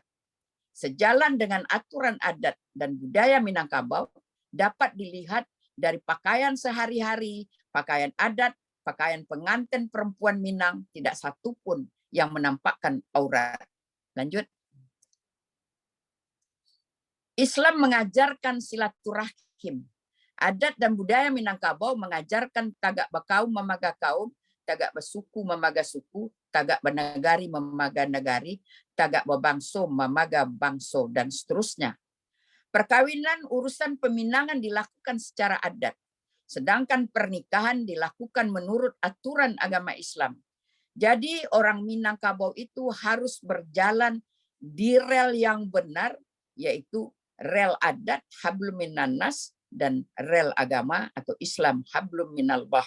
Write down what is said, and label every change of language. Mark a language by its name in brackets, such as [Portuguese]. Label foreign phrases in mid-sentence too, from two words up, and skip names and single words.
[Indonesian] Sejalan dengan aturan adat dan budaya Minangkabau dapat dilihat dari pakaian sehari-hari, pakaian adat, pakaian pengantin perempuan Minang, tidak satu pun yang menampakkan aurat. Lanjut. Islam mengajarkan silaturahim. Adat dan budaya Minangkabau mengajarkan [Minangkabau] tagak bakaum memaga kaum, tagak besuku memaga suku, tagak benegari memaga negari, tagak bebangso memaga bangso, [Indonesian] dan seterusnya. Perkawinan urusan peminangan dilakukan secara adat, sedangkan pernikahan dilakukan menurut aturan agama Islam. Jadi orang Minangkabau itu harus berjalan di rel yang benar, yaitu rel adat [Arabic] حبل من الناس [Indonesian] dan rel agama atau Islam [Arabic] حبل من الله.